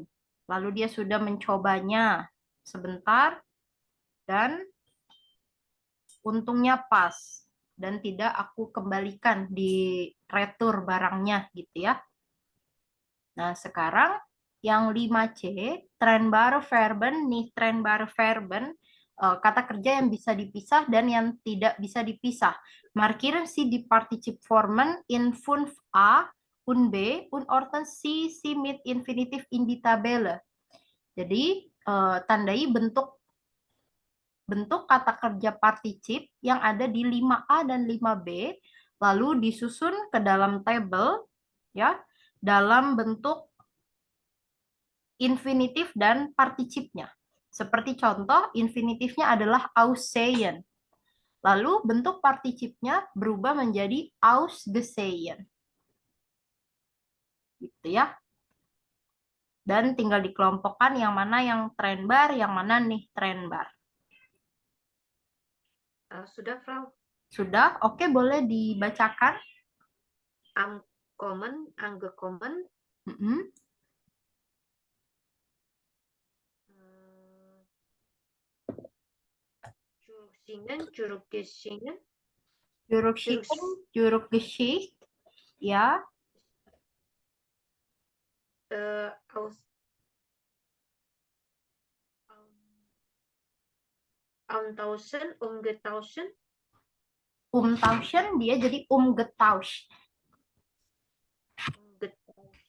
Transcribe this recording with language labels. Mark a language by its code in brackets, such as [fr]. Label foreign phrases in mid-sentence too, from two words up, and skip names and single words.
[id] Lalu dia sudah mencobanya sebentar dan untungnya pas dan tidak aku kembalikan di retur barangnya gitu ya. Nah, sekarang yang 5C, [de] trennbare Verben, [id] nih [de] trennbare Verben, [id] kata kerja yang bisa dipisah dan yang tidak bisa dipisah. [de] Markieren Sie die Partizipformen in 5a und B und ordnen Sie sie mit Infinitiv in die Tabelle. [id] Jadi, tandai bentuk kata kerja particip yang ada di 5A dan 5B, lalu disusun ke dalam tabel, ya, dalam bentuk infinitif dan participnya. Seperti contoh, infinitifnya adalah aussehen. Lalu bentuk participnya berubah menjadi ausgesehen. Gitu ya. Dan tinggal dikelompokkan yang mana yang trennbar, yang mana nih trennbar. Sudah, Frau? Sudah? Oke, boleh dibacakan. [de] Ankommen, angekommen, Mm-mm. Zurücksingen, zurückgesingen, Zurückschicken, zurückgeschickt. [id] Ya, [de] aus, umtauschen, umgetauschen, [id] umtauschen dia jadi umgetauscht. [de] umgetauschen.